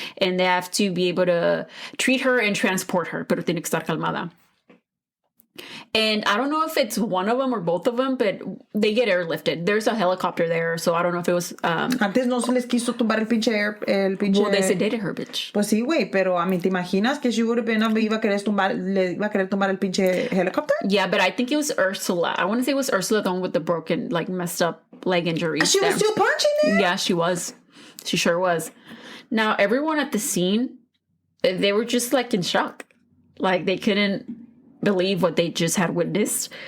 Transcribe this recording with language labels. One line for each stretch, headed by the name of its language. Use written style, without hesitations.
English: And they have to be able to treat her and transport her,
Spanish: pero tiene que estar calmada.
English: And I don't know if it's one of them or both of them, but they get airlifted. There's a helicopter there, so I don't know if it was...
Spanish: Antes no se les quiso tumbar el pinche...
English: Well, they sedated her, bitch.
Spanish: Pues sí, güey, pero a mí, ¿te imaginas que
English: she would have been...
Spanish: le iba a querer tumbar el pinche helicopter?
English: Yeah, but I think it was Ursula. I want to say it was Ursula, the one with the broken, like, messed up leg injuries. She was still punching there? Yeah, she was. She sure was. Now, everyone at the scene, they were just, like, in shock. Like, they couldn't believe what they just had witnessed.